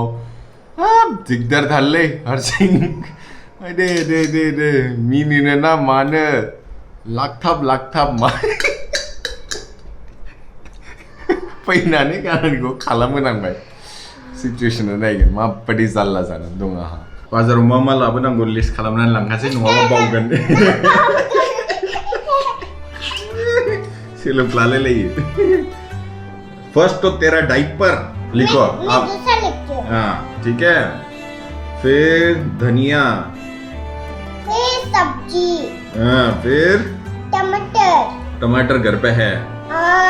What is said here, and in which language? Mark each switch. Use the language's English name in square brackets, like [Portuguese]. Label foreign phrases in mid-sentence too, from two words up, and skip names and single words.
[Bodo] हाब दिगदारथारलै हारसिं। दे मिनिनो ना मानो, लाखथाब मा फैनानै गानखौ खालामहोनांबाय। सिचुएसना नायगोन माबादि जाल्ला जानानै दं आंहा। बाजाराव मा लाबोनांगौ लिस्ट खालामनानै लांखासै, नङाबा बावगोन। सोलोब लालायलायो। [Hindi] फर्स्ट तो तेरा डाइपर लिखो आप। हाँ ठीक है, फिर धनिया, फिर सब्जी, फिर टमाटर घर पे है, और